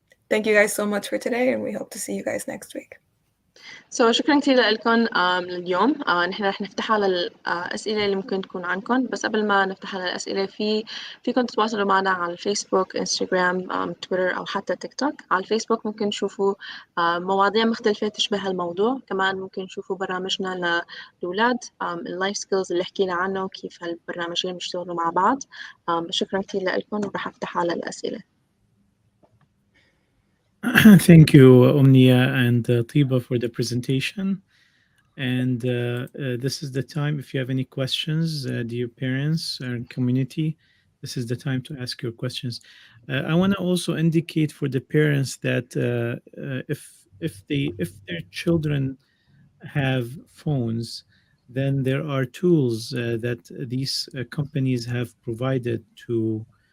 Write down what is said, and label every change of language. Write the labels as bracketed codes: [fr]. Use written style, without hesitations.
[en] Thank you guys so much for today, and we hope to see you guys next week. [ar] شكرا كتير لكم اليوم. نحن رح نفتحها للأسئلة اللي ممكن تكون عنكم، بس قبل ما نفتحها للأسئلة فيكم تتواصلوا معنا على الفيسبوك، انستغرام، تويتر أو حتى تيك توك. على الفيسبوك ممكن تشوفوا مواضيع مختلفة تشبه الموضوع. كمان ممكن تشوفوا برامجنا للأولاد، اللايف سكيلز اللي حكينا عنه وكيف هالبرنامجين بيشتغلوا مع بعض. شكرا كتير لكم، ورح أفتحها للأسئلة. [en] Thank you, Omnia and Tiba, for the presentation. And this is the time, if you have any questions, dear parents and community, this is the time to ask your questions. I want to also indicate for the parents that if their children have phones, then there are tools that these companies have provided to